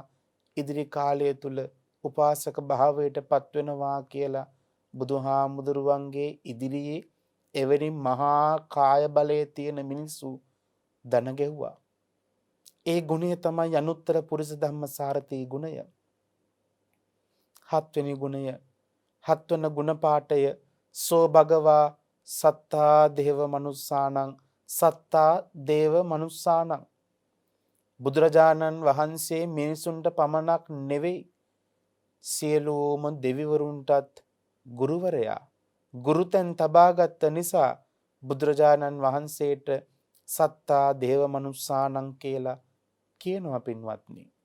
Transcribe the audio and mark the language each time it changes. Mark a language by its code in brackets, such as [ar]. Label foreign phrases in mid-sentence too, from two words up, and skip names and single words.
[si] ඉදිරි කාලය තුල උපාසක භාවයට පත්වෙනවා කියලා බුදුහාමුදුරුවන්ගේ ඉදිරියේ එවැනි මහා කාය බලයේ තියෙන මිනිස්සු දන ගැහුවා. ඒ ගුණය තමයි [pi] අනුත්තර පුරිස ධම්මසාරති [si] ගුණය. හත්වෙනි ගුණය හත්වන ගුණපාඨය [pi] සෝ භගවා සත්තා දේව මනුස්සානං. සත්තා දේව මනුස්සානං. [si] බුදුරජාණන් වහන්සේ මිනිසුන්ට පමණක් නෙවෙයි සියලුම දෙවිවරුන්ටත් ගුරුවරයා. ගුරුතැන් තබාගත්ත නිසා බුදුරජාණන් වහන්සේට [pi] සත්තා දේව මනුස්සානං [si] කියලා කියනවා පින්වත්නි.